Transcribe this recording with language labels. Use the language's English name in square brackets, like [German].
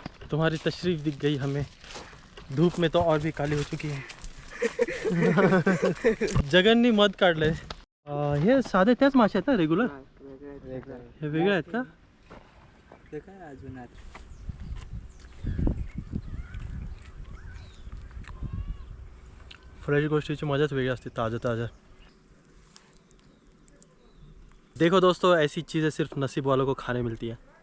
[Hindi] तुम्हारी तशरीफ दिख गई हमें. धूप में तो और भी काली हो चुकी है. [Marathi] जगननी मध काढलंय. हे साधे त्याच मासे आहेत ना रेग्युलर? हे वेगळे आहेत का? ते काय अजून आहेत. फ्रेश गोष्टीची मजाच वेगळी असते, [Hindi] ताज़ा ताज़ा. देखो दोस्तों, ऐसी चीज़ें सिर्फ नसीब वालों को खाने मिलती है.